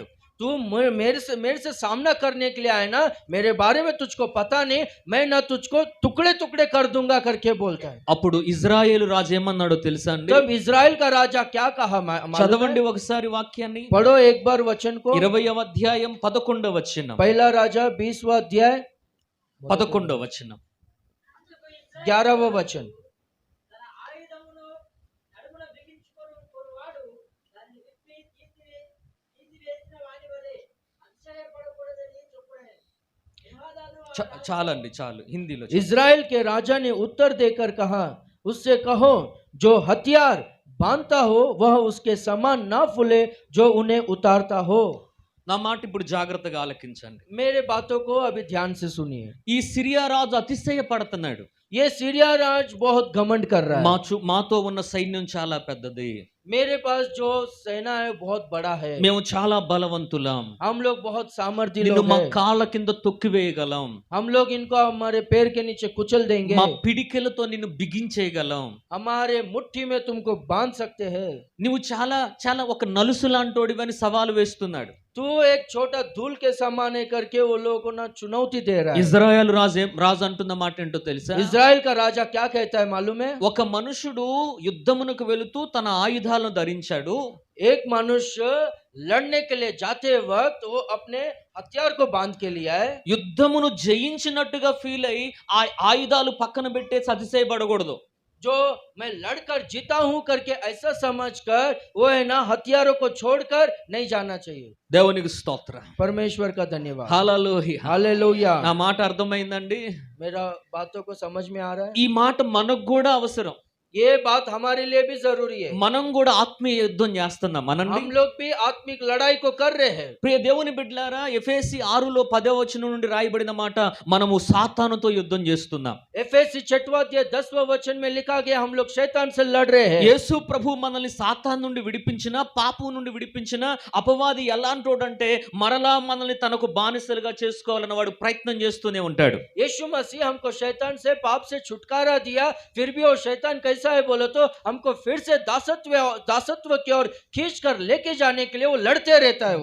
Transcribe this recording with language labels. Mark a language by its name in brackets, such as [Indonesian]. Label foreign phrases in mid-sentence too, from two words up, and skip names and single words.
[Hindi] तू मेरे से सामना करने के लिए आया ना, मेरे बारे में तुझको पता नहीं, मैं ना तुझको टुकड़े टुकड़े कर दूंगा करके बोलता है। [Telugu] అప్పుడు ఇజ్రాయేలు రాజు ఏమన్నాడో తెలుసా అండి? [Hindi] तब इज़राइल का राजा क्या कहा मालूम है? [Telugu] చదవండి ఒకసారి వాక్యాన్ని. [Hindi] पढ़ो एक बार वचन को। [Telugu] 20వ అధ్యాయం 11వ వచనం. [Hindi] पहला राजा 20वां अध्याय [Telugu] 11వ వచనం. [Hindi] 11वां वचन। [Telugu] తన ఆయుధమును నడుమున బిగించుకొనువాడు దాన్ని విప్పి తీసివేసిన వాని వలె అతిశయపడకూడదని చెప్పుడే. యెహోవాను చాలు హిందీలో. [Hindi] इज़राइल के राजा ने उत्तर देकर कहा, उससे कहो जो हथियार बांधता हो वह उसके समान ना फूले जो उन्हें उतारता हो। [Telugu] నా మాట ఇప్పుడు జాగ్రత్తగా ఆలకించండి. [Hindi] मेरे बातों को अभी ध्यान से सुनिए। [Telugu] ఈ సిరియా రాజు అతిశయపడుతున్నాడు. [Hindi] ये सीरिया राज बहुत घमंड कर रहा है। [Telugu] మాతో ఉన్న సైన్యం చాలా పెద్దది, [Hindi] मेरे पास जो सेना है बहुत बड़ा है, [Telugu] మేము చాలా బలవంతులం, [Hindi] हम लोग बहुत सामर्थ्य [Telugu] నిన్ను [Hindi] लोग [Telugu] మా [Hindi] हैं, [Telugu] కాళ్ళ కింద తొక్కివేయగలం, [Hindi] हम लोग इनको हमारे पैर के नीचे कुचल देंगे, [Telugu] మా పిడికెలతో నిన్ను బిగించేయగలం. [Hindi] हमारे मुट्ठी में तुमको बांध सकते हैं। [Telugu] నువ్వు చాలా చాలా ఒక నలుసు లాంటోడివని సవాలు వేస్తున్నాడు. [Hindi] तू एक छोटा धूल के समान है करके वो लोगों को ना चुनौती दे रहा है। [Telugu] ఇజ్రాయెల్ రాజు అంటున్న మాట ఏంటో తెలుసా? [Hindi] इज़राइल का राजा क्या कहता है मालूम है? [Telugu] ఒక మనుషుడు యుద్ధమునకు వెళుతూ తన ఆయుధాలను ధరించాడు. [Hindi] एक मनुष्य लड़ने के लिए जाते वक्त वो अपने हथियार को बांध के लिया है। [Telugu] యుద్ధమును జయించినట్టుగా ఫీల్ అయి ఆ ఆయుధాలు పక్కన పెట్టేసి అతిశయపడకూడదు. [Hindi] जो मैं लड़कर जीता हूं करके ऐसा समझकर वो है ना हथियारों को छोड़कर नहीं जाना चाहिए। [Telugu] దేవునికి స్తోత్రం. [Hindi] परमेश्वर का धन्यवाद। [Telugu] హల్లెలూయా. [Hindi] हालेलुया। [Telugu] నా మాట అర్థమైందండి? [Hindi] मेरा बातों को समझ में आ रहा है? [Telugu] ఈ మాట మనకు కూడా అవసరం. [Hindi] ये बात हमारे लिए भी जरूरी है। [Telugu] మనం కూడా ఆత్మీయ యుద్ధం చేస్తున్నాం. అనండి. [Hindi] हम लोग भी आत्मिक लड़ाई को कर रहे हैं। [Telugu] ప్రియ దేవుని బిడ్డలారా, ఎఫెసీ 6లో 10వ వచనం నుండి రాయబడిన మాట, మనము సాతానుతో యుద్ధం చేస్తున్నాం. [Hindi] एफएसी 6वां अध्याय 10वां वचन में लिखा गया हम लोग शैतान से लड़ रहे हैं। [Telugu] యేసు ప్రభు మనల్ని సాతాను నుండి విడిపించిన, పాపం నుండి విడిపించిన, అపవాది ఎలాంటోడంటే మరలా మనల్ని తనకు బానిసలుగా చేసుకోవాలని వాడు ప్రయత్నం చేస్తూనే ఉంటాడు. [Hindi] यीशु मसीह हमको शैतान से पाप से छुटकारा दिया, फिर भी वो शैतान कैसा है बोलो तो हमको फिर से दासत्व की ओर खींच कर लेके जाने के लिए वो लड़ते रहता है।